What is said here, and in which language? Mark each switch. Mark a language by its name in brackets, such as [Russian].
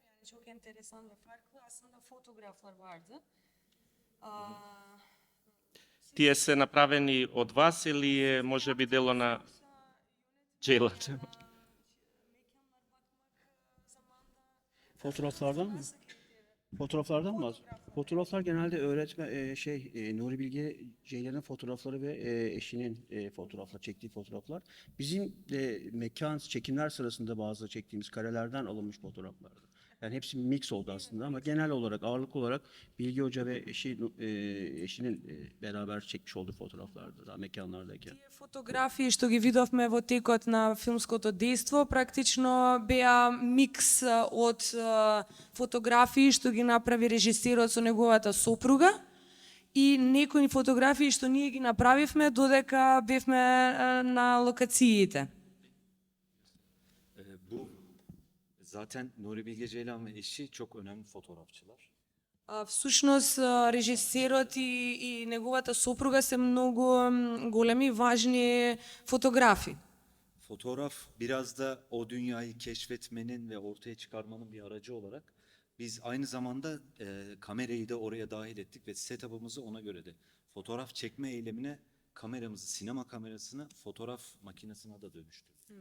[Turkish] Çok enteresan ve farklı. Aslında fotoğraflar vardı. [Macedonian] Тие се направени од вас или е можеби дело на Джейла? [Turkish] Fotoğraflardan mı? Fotoğraflardan mı? Fotoğraflar genelde öğretmen Nuri Bilge Ceylan'ın fotoğrafları ve eşinin fotoğraflar çektiği fotoğraflar. Bizim mekan çekimler sırasında bazı çektiğimiz karelerden alınmış fotoğraflardı. Yani hepsi mix oldu aslında ama genel olarak ağırlık olarak Bilge Hoca ve eşinin beraber çekmiş olduğu fotoğraflardı daha mekanlardayken. [Macedonian] Тие фотографии што ги видовме во текот на филмското дејство практично беа микс од фотографии што ги направи режисерот со неговата сопруга и некои фотографии што ние ги направивме додека бевме на локациите. [Turkish] Zaten Nuri Bilge Ceylan ve eşi çok önemli fotoğrafçılar. [Macedonian] Всушност, режисерот и неговата сопруга се многу големи, важни фотографи. [Turkish] Fotoğraf biraz da o dünyayı keşfetmenin ve ortaya çıkarmanın bir aracı olarak biz aynı zamanda kamerayı da oraya dahil ettik ve setup'ımızı ona göre de fotoğraf çekme eylemine kameramızı, sinema kamerasını fotoğraf makinesine de dönüştürdük.